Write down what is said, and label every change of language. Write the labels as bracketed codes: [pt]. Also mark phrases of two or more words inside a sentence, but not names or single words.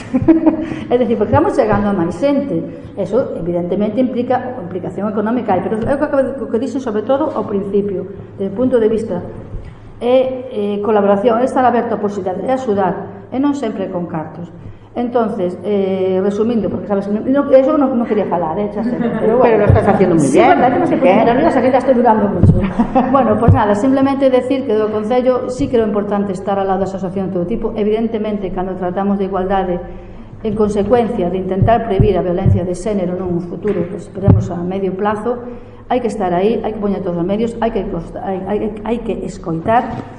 [gl] É dicir, porque estamos chegando a máis xente. Eso, evidentemente, implicación económica, pero é o que dixen sobre todo ao principio, desde o punto de vista é colaboración, é estar aberto a posibilidade, é axudar, e non sempre con cartos. Entonces, resumindo, porque sabes, eso non quería falar, xa sei, pero bueno. [es] Pero lo estás haciendo moi bien. [gl] Sí, verdad, que non sei por que nerviosa, [es] que ya estoy durando mucho. Bueno, pues nada, simplemente decir [gl] que do Concello sí creo importante estar ao lado das asociacións de todo tipo. Evidentemente, cando tratamos de igualdade, en consecuencia de intentar previr a violencia de xénero nun futuro que esperemos a medio plazo, hai que estar aí, hai que poñer todos os medios, hai que escoitar.